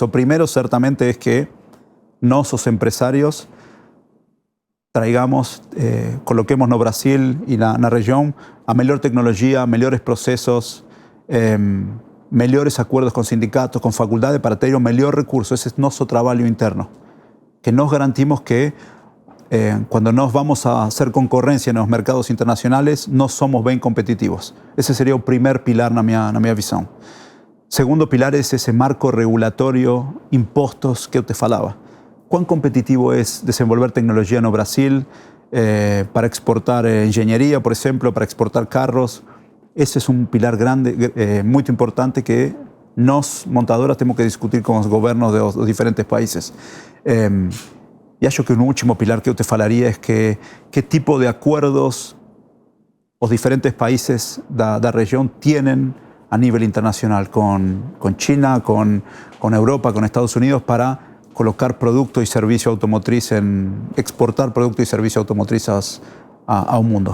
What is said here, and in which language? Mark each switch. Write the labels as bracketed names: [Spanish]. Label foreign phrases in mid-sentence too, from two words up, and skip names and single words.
[Portuguese] O primeiro, certamente, é que nós, os empresários, coloquemos no Brasil e na região a melhor tecnologia, melhores processos, melhores acordos com sindicatos, com faculdades, para ter o melhor recurso. Esse é nosso trabalho interno. Que nós garantimos que quando nós vamos [Spanish] a hacer concorrencia en los mercados internacionales, [Portuguese] nós somos bem competitivos. [Spanish] Ese sería el primer pilar [Portuguese] na minha visão. [Spanish] Segundo pilar es ese marco regulatorio, [Portuguese] impostos que eu te falava. Quão competitivo es desenvolver tecnologia no Brasil para exportar engenharia, por exemplo, para exportar carros. [Spanish] Ese es un pilar grande, muy importante [Portuguese] que nós, montadoras, temos que discutir com os governos dos diferentes países. E acho que un último pilar que eu te falaria é que tipo de acordos os diferentes países da região têm a nível internacional com China, com Europa, com Estados Unidos, para colocar produto e serviço automotriz, exportar produto e serviço automotriz ao mundo.